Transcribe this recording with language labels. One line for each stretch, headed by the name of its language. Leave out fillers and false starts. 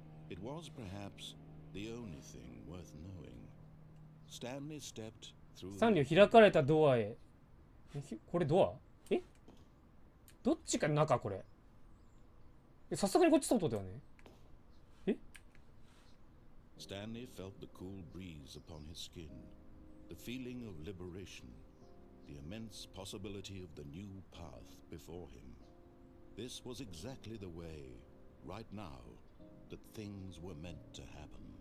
English: It was perhaps the only thing worth knowing. Stanley stepped through
Japanese: スタンリーを開かれたドアへ。これドア？え？どっちか中これ。さすがにこっち外だよね。え？
English: Stanley felt the cool breeze upon his skin, the feeling of liberation, the immense possibility of the new path before him. This was exactly the way, right now, that things were meant to happen.